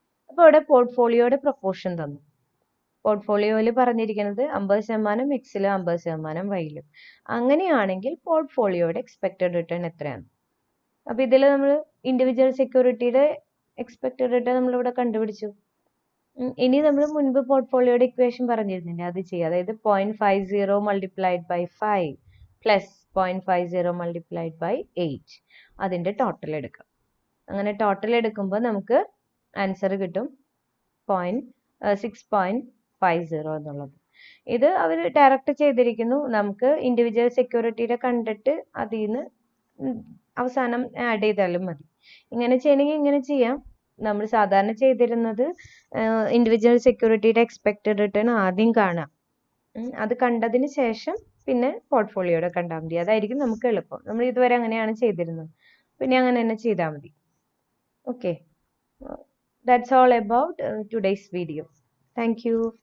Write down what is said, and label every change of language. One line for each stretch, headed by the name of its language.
Malayalam: അപ്പോൾ ഇവിടെ പോർട്ട്ഫോളിയോയുടെ പ്രൊപ്പോർഷൻ തന്നു. പോർട്ട്ഫോളിയോയിൽ പറഞ്ഞിരിക്കുന്നത് 50% എക്സിലും 50% വൈയിലും. അങ്ങനെയാണെങ്കിൽ പോർട്ട്ഫോളിയോയുടെ എക്സ്പെക്റ്റഡ് റിട്ടേൺ എത്രയാണ്? അപ്പോൾ ഇതിൽ നമ്മൾ ഇൻഡിവിജ്വൽ സെക്യൂരിറ്റിയുടെ എക്സ്പെക്റ്റഡ് റിട്ടേൺ നമ്മളിവിടെ കണ്ടുപിടിച്ചു. ഇനി നമ്മൾ മുൻപ് പോർട്ട്ഫോളിയോയുടെ ഇക്വേഷൻ പറഞ്ഞിരുന്നില്ലേ, അത് ചെയ്യുക. അതായത്
English: 0.50 multiplied by 5 plus 0.50 multiplied by 8
Malayalam: അതിൻ്റെ ടോട്ടൽ എടുക്കുക. അങ്ങനെ ടോട്ടൽ എടുക്കുമ്പോൾ നമുക്ക് ആൻസർ കിട്ടും 6.50 എന്നുള്ളത്. ഇത് അവർ ഡയറക്റ്റ് ചെയ്തിരിക്കുന്നു. നമുക്ക് ഇൻഡിവിജ്വൽ സെക്യൂരിറ്റിയുടെ കണ്ടിട്ട് അതിൽ നിന്ന് അവസാനം ആഡ് ചെയ്താലും മതി. ഇങ്ങനെ ചെയ്യണമെങ്കിൽ ഇങ്ങനെ ചെയ്യാം. നമ്മൾ സാധാരണ ചെയ്തിരുന്നത് ഇൻഡിവിജ്വൽ സെക്യൂരിറ്റിയുടെ എക്സ്പെക്റ്റഡ് റിട്ടേൺ ആദ്യം കാണാം. അത് കണ്ടതിന് ശേഷം പിന്നെ പോർട്ട്ഫോളിയോയുടെ കണ്ടാൽ മതി. അതായിരിക്കും നമുക്ക് എളുപ്പം. നമ്മൾ ഇതുവരെ അങ്ങനെയാണ് ചെയ്തിരുന്നത്. പിന്നെ അങ്ങനെ തന്നെ ചെയ്താൽ മതി.
English: Okay, that's all about today's video. Thank you.